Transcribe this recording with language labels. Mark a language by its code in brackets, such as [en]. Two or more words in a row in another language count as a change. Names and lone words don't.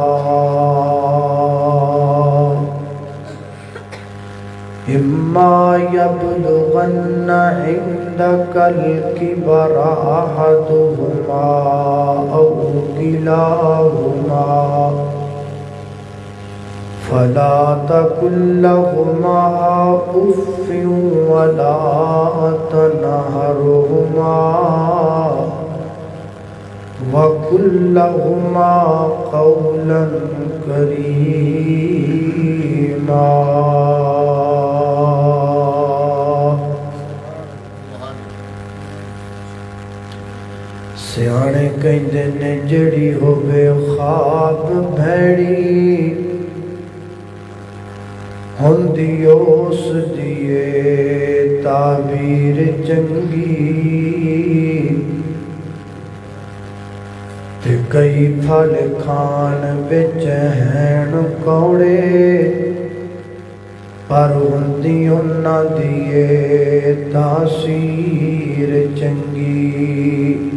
[ar] إما يبلغن عندك الكبر أحدهما أو كلاهما فلا تقل لهما أف ولا تنهرهما وقل لهما قولا كريما [pa] سیانے کہندے نے جڑی ہوے خواب بھیڑی ہوندی اس دیے تعبیر چنگی تے کئی پھل کھان وچ ہین کوڑے پر ہوندی انہاں دیے تاثیر چنگی